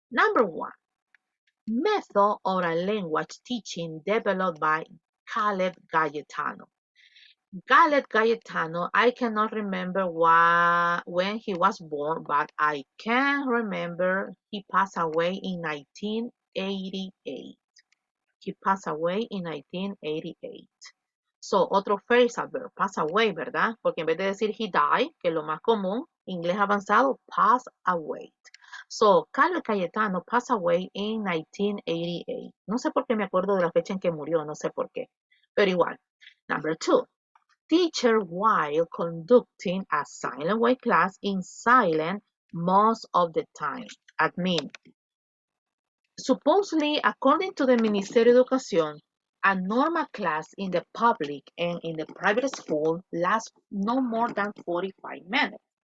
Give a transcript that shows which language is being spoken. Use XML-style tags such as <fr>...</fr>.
<en>Number one, method or a language teaching developed by Caleb Cayetano. Caleb Cayetano, I cannot remember when he was born, but I can remember he passed away in 1988. He passed away in 1988.</en> <es>So, otro phrasal verb, pass away, ¿verdad? Porque en vez de decir</es> <en>he died,</en> <es>que es lo más común, inglés avanzado, pass away.</es> <en>So, Carlos Cayetano passed away in 1988.</en> <es>No sé por qué me acuerdo de la fecha en que murió, no sé por qué. Pero igual.</es> <en>Number 2. Teacher while conducting a silent way class in silent most of the time. Admin. Supposedly, according to the Ministerio de Educación, a normal class in the public and in the private school lasts no more than 45 minutes.</en>